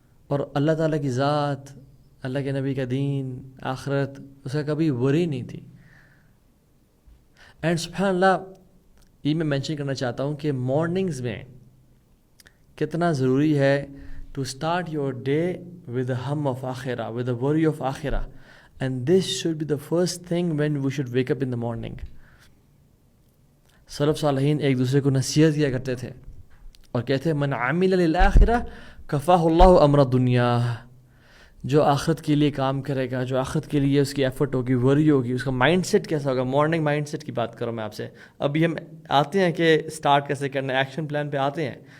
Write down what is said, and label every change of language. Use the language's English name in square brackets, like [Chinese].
[Urdu] اور اللہ تعالیٰ کی ذات، اللہ کے نبی کا دین، آخرت، اس کا کبھی وری نہیں تھی. اینڈ سبحان اللہ، یہ میں مینشن کرنا چاہتا ہوں کہ مارننگز میں کتنا ضروری ہے [English] to start your day with a hum of آخرہ، [Urdu] ود اے وری of آخرہ. [English] And this should be the first thing when we should wake up in the morning. [Urdu] سلف صالحین ایک دوسرے کو نصیحت کیا کرتے تھے اور کہتے [Arabic] من عمل للآخرہ کفاہ اللہ امر دنیا، [Urdu] جو آخرت کے لیے کام کرے گا، جو آخرت کے لیے اس کی ایفرٹ ہوگی، وری ہوگی، اس کا مائنڈ سیٹ کیسا ہوگا. مارننگ مائنڈ سیٹ کی بات کروں میں آپ سے. ابھی ہم آتے ہیں کہ اسٹارٹ کیسے کرنا ہے، ایکشن پلان پہ آتے ہیں.